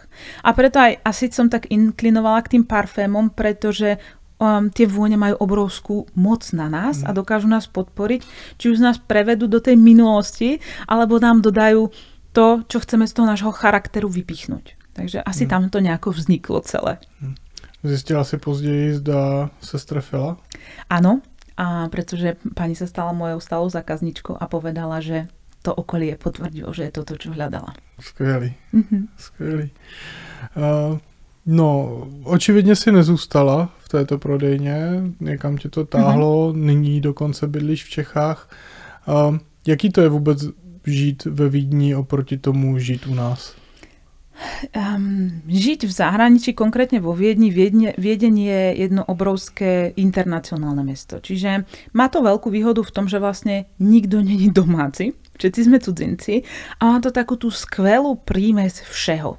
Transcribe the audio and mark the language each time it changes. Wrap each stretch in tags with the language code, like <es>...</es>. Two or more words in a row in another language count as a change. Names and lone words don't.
<sk>A preto aj asi som tak inklinovala k tým parfémom, pretože tie vône majú obrovskú moc na nás a dokážu nás podporiť, či už nás prevedú do tej minulosti, alebo nám dodajú to, čo chceme z toho nášho charakteru vypichnúť. Takže asi tam to nejako vzniklo celé.</sk> <cs>Zistila si později, zda se strefila?</cs> <sk>Áno, a pretože pani sa stala mojou stálou zákazničkou a povedala, že to okolie potvrdilo, že je to, čo hľadala.</sk> <cs>Skvělý. Skvělý. No, očividně si nezůstala v této prodejně, někam tě to táhlo, nyní dokonce bydlíš v Čechách. Jaký to je vůbec žít ve Vídni oproti tomu žít u nás?</cs> <sk>Žiť v zahraničí, konkrétne vo Viedni. Viedeň je jedno obrovské internacionálne mesto. Čiže má to veľkú výhodu v tom, že vlastne nikto není domáci, všetci sme cudzinci a má to takú tú skvelú prímes všeho.</sk>